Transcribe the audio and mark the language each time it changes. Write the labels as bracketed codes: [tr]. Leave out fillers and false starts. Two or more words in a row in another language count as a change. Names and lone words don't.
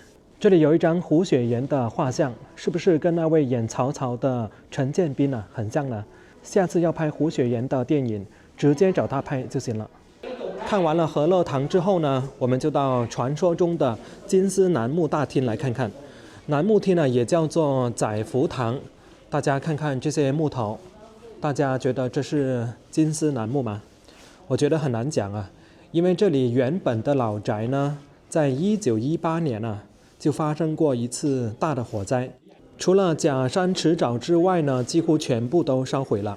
[zh] 這裡有一張胡雪岩的畫像，是不是跟那位演曹操的陳建斌啊很像呢？下次要拍胡雪岩的電影，直接找他拍就行了。看完了和樂堂之後呢，我們就到傳說中的金絲楠木大廳來看看。楠木廳呢也叫做載福堂，大家看看這些木頭，大家覺得這是金絲楠木嗎？我覺得很難講啊，因為這裡原本的老宅呢，在1918年啊就發生過一次大的火災，除了假山池沼之外呢，幾乎全部都燒毀了。